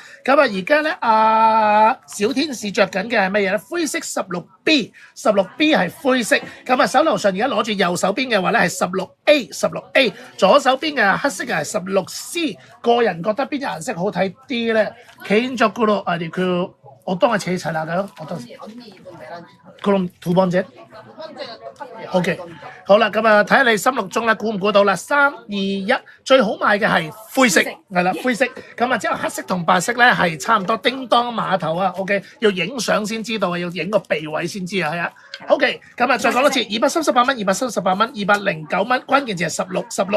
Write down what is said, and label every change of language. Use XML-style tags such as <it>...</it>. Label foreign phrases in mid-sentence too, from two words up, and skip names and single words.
<yue>咁啊而家咧小天使着緊嘅係乜嘢咧？灰色16B 係灰色，咁啊手頭上而家攞住右手邊嘅話咧係16A，左手邊嘅黑色嘅係16C。個人覺得邊隻顏色好睇啲咧？</yue> <ko>개인적으로 아니 그 어떤 게 제일 잘 나가요? 그럼 두 번째?</ko> <yue>OK， 好啦，咁啊睇下你心目中咧估唔估到啦？3、2、1，最好賣嘅係灰色，係啦灰色。咁啊之後黑色同白色咧係差唔多，叮當碼頭啊 ，OK， 要影相先知道啊，要影個鼻位先知啊，係啊。OK， 咁啊再講多次，238蚊，209蚊，關鍵字係16。</yue>